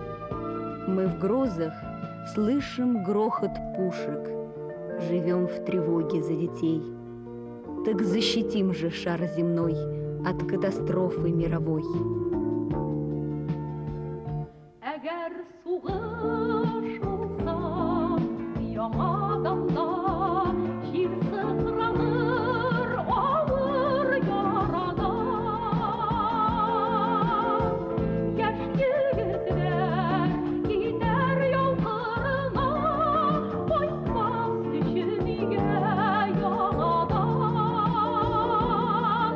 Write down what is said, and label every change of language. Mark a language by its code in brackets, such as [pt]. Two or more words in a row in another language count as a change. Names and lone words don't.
[ru] Мы в грозах слышим грохот пушек, живем в тревоге за детей. Так защитим же шар земной от катастрофы мировой. [tt] Әгәр сугыш булса, яңаганда җир сыкраныр авыр ярада. Яшь егетләр китәр яу кырына, кайтмас өчен өйгә яңадан.